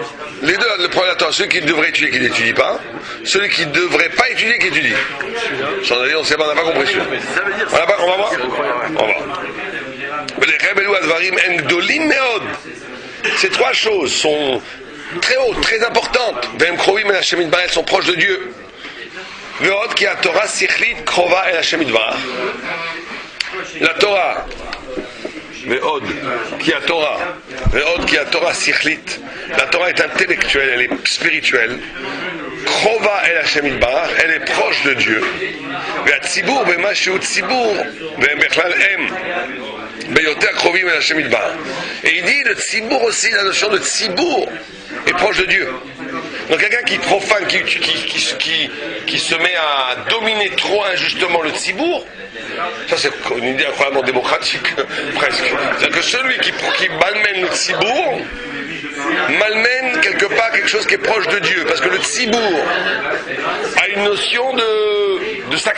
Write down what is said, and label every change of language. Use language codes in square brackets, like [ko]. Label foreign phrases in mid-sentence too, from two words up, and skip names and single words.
[fr] Les deux, le premier, attends, celui qui devrait étudier, qui n'étudie pas, celui qui ne devrait pas étudier, qui étudie. Sans dire, on n'a pas compris celui-là. On va voir? On va voir. Ces 3 choses sont très hautes, très importantes. Elles sont proches de Dieu. [he] ועוד כי התורה שכלית קרובה אל השם יתברך. התורה, ועוד כי התורה שכלית. [fr] La Torah est intellectuelle, elle est spirituelle. [he] קרובה אל השם יתברך, [fr] elle est proche de Dieu. [he] והצבור במה שהוא צבור ואם בכלל עם. ביותר קרובים אל השם יתברך. [fr] Et il dit le tzibur aussi, la notion de tzibur est proche de Dieu. Donc quelqu'un qui profane, qui se met à dominer trop injustement le tzibour, ça c'est une idée incroyablement démocratique, presque. C'est-à-dire que celui qui malmène le tzibour, malmène quelque part quelque chose qui est proche de Dieu, parce que le tzibour a une notion de sacré.